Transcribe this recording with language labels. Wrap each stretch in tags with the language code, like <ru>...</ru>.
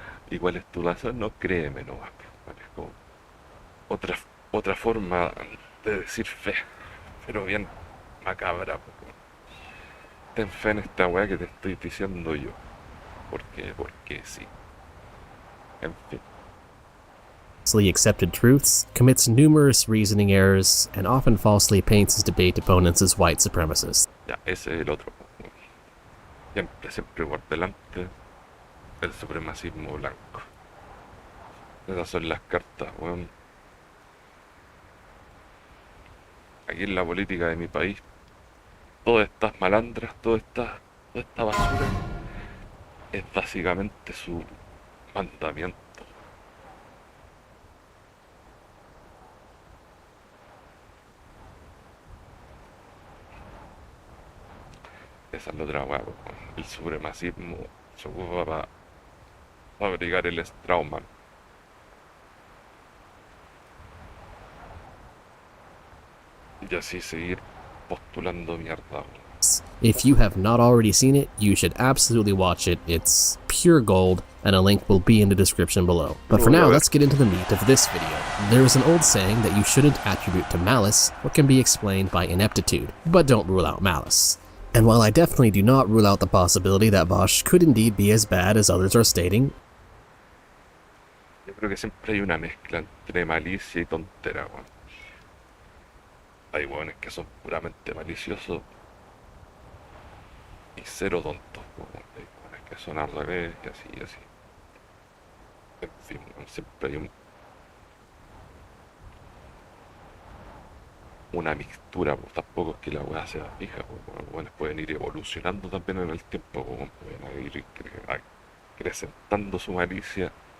<es>¿Y cuál es tu razón? No, créeme nomás. ¿Vale? Es como otra, otra forma de decir fe, pero bien macabra. Ten fe en esta weá que te estoy diciendo yo. Porque sí. En fin.</es> <en>Accepted truths, commits numerous reasoning errors, and often falsely paints his debate opponents as white supremacists.</en> <es>Ya, ese es el otro. Siempre por delante el supremacismo blanco. Esas son las cartas, weón. Aquí en la política de mi país, todas estas malandras, toda esta basura, es básicamente su mandamiento. Esa es la otra weá, weón. El supremacismo se ocupa para fabricar el Strauman. Y así seguir postulando mierda, weón.</es> <en>If you have not already seen it, you should absolutely watch it. It's pure gold, and a link will be in the description below. But for now, let's get into the meat of this video. There is an old saying that you shouldn't attribute to malice what can be explained by ineptitude, but don't rule out malice. And while I definitely do not rule out the possibility that Vaush could indeed be as bad as others are stating,</en> <es>yo creo que siempre hay una mezcla entre malicia y tontera, weón. Hay weones que son puramente maliciosos y cero tontos, weón. Hay weones que son al revés y así y así. En fin, weón, siempre hay una mixtura, pues tampoco es que la weá sea fija, pues, los weones pueden ir evolucionando también en el tiempo, pues, pueden ir acrecentando su malicia.</es>